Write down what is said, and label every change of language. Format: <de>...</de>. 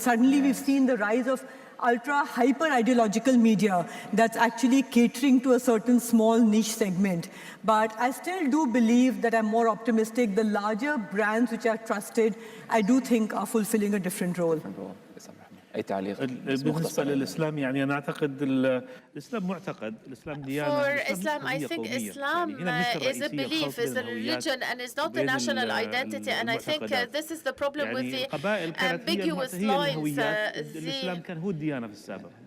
<en>Suddenly we've seen the rise of ultra-hyper-ideological media that's actually catering to a certain small niche segment. But I still do believe that I'm more optimistic. The larger brands which are trusted, I do think are fulfilling a different role.</en> <ar>أي تعليق؟ بالنسبة للإسلام يعني أنا أعتقد الإسلام معتقد، الإسلام ديانة.</ar> <en>For Islam, I think Islam is a belief, is a religion, and is not a national identity. And I think this is the problem with the ambiguous lines.</en> <ar>الإسلام كان هو الديانة في السابق.</ar>